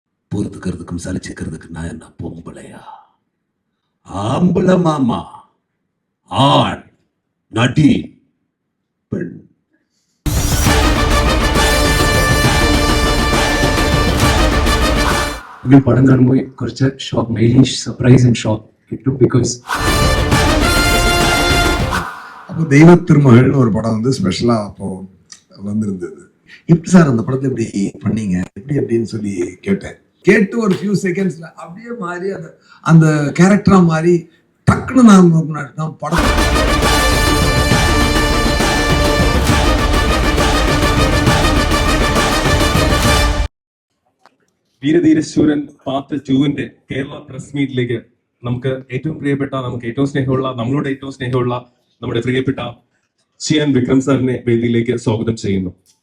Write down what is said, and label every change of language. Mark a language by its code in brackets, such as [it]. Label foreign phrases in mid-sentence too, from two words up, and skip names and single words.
[ta] பொறுத்துக்கிறதுக்கும் சலிச்சுக்கிறதுக்கு நான் என்ன பொம்பளையா? ஆம்பளை மாமா, ஆண், நடி, பெண். [ml] പടം കാണുമ്പോൾ കുറച്ച് ഷോക്ക്, മെയിൻലി [en] surprise and shock [ml] കിട്ടും. ബിക്കോസ് [ta] அப்போ தெய்வ திருமகள்னு ஒரு படம் வந்து ஸ்பெஷலா அப்போ வந்திருந்தது. எப்படி சார் அந்த படத்தை எப்படி பண்ணீங்க, எப்படி அப்படின்னு சொல்லி கேட்டேன். கேட்டு ஒரு [en] few seconds [ta] அப்படியே மாறி அந்த கேரக்டரா மாறி டக்குன்னு நான் படம் [ml] വീരധീരശൂരൻ പാർട്ട് 2 കേരള [en] press meet [ml] നമുക്ക് ഏറ്റവും പ്രിയപ്പെട്ട, നമുക്ക് ഏറ്റവും സ്നേഹമുള്ള, നമ്മളോട് ഏറ്റവും സ്നേഹമുള്ള നമ്മുടെ പ്രിയപ്പെട്ട ചിയാൻ വിക്രം സാറിനെ വേദിയിലേക്ക് സ്വാഗതം ചെയ്യുന്നു.